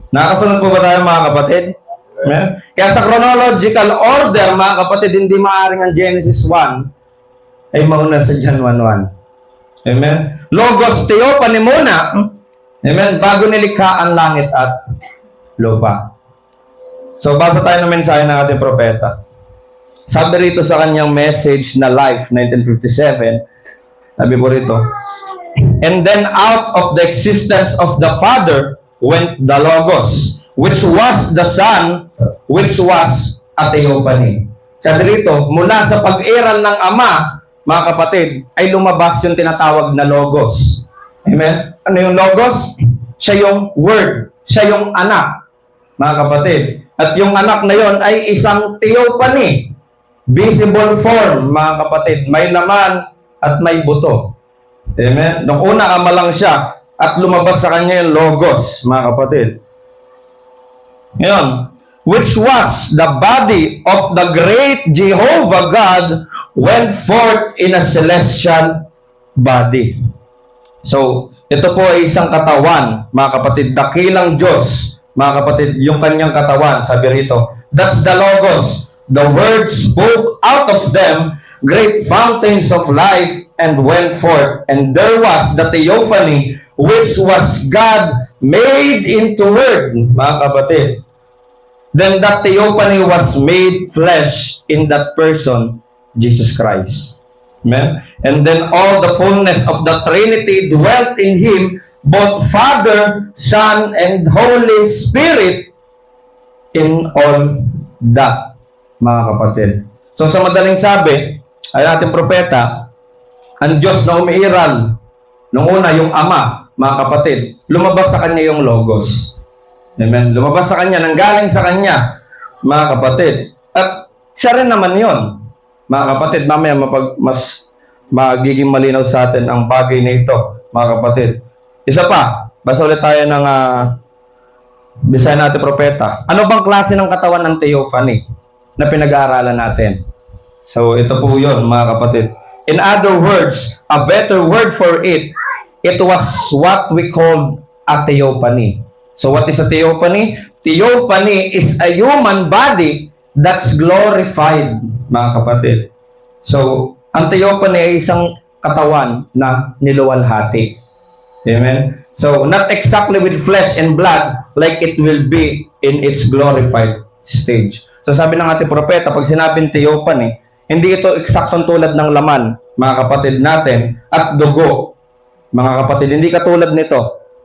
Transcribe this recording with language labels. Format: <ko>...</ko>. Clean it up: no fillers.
<tl>Nakasunod po ba tayo, mga kapatid? Amen? Kaya sa chronological order, mga kapatid, hindi maaaring ang Genesis 1 ay mauna sa John 1:1. Amen? Logos theophany muna. Amen? Bago nilikha ang langit at lupa. So, basa tayo ng mensahe ng ating propeta. Sabi rito sa kanyang message na Life, 1957, sabi po rito,</tl> <en>and then out of the existence of the Father went the Logos, which was the Son, which was a theophany.</en> <tl>Sabi rito, mula sa pag-iral ng Ama, mga kapatid, ay lumabas yung tinatawag na Logos. Amen? Ano yung Logos? Siya yung Word. Siya yung anak, mga kapatid. At yung anak na yon ay isang theophany. Visible form, mga kapatid. May laman at may buto. Amen? Nung una, ama lang siya at lumabas sa kanya yung Logos, mga kapatid. Ngayon,</tl> <en>which was the body of the great Jehovah God went forth in a celestial body.</en> <tl>So, ito po ay isang katawan, mga kapatid. Dakilang Diyos, mga kapatid, yung kanyang katawan, sabi rito.</tl> <en>That's the Logos. The Word spoke out of them great fountains of life and went forth. And there was the theophany, which was God made into Word,</en> <tl>mga kapatid.</tl> <en>Then that theophany was made flesh in that person, Jesus Christ. Amen? And then all the fullness of the Trinity dwelt in Him, both Father, Son, and Holy Spirit, in all that,</en> <tl>mga kapatid. So sa madaling sabi, ay ating propeta, ang Diyos na umiiral, nung una yung Ama, mga kapatid, lumabas sa Kanya yung Logos. Amen? Lumabas sa Kanya, nanggaling sa Kanya, mga kapatid. At siya rin naman yon, mga kapatid. Mamaya mas magiging malinaw sa atin ang bagay na ito, mga kapatid. Isa pa, basa ulit tayo ng Bisaya natin propeta. Ano bang klase ng katawan ng theophany na pinag-aaralan natin? So, ito po yun, mga kapatid.</tl> <en>In other words, a better word for it, it was what we call a theophany. So, what is a theophany? Theophany is a human body that's glorified,</en> <tl>mga kapatid. So, ang theophany ay isang katawan na niluwalhati. Amen?</tl> <en>So, not exactly with flesh and blood like it will be in its glorified stage.</en> <tl>So, sabi ng ating propeta, pag sinabing theophany, hindi ito eksaktong tulad ng laman, mga kapatid natin, at dugo, mga kapatid. Hindi katulad nito.</tl>